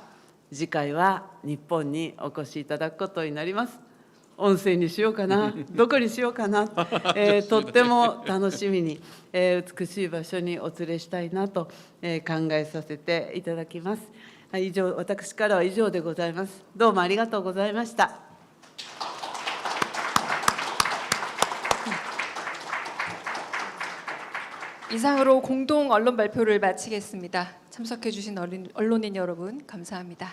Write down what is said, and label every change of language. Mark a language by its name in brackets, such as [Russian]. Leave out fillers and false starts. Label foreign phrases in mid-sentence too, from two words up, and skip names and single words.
[Japanese] 次回は日本にお越しいただくことになります。温泉にしようかな、どこにしようかな、とっても楽しみに、美しい場所にお連れしたいなと、考えさせていただきます。以上、私からは以上でございます。どうもありがとうございました。 [Korean] 이상으로 공동 언론 발표를 마치겠습니다. 참석해주신 언론인 여러분 감사합니다.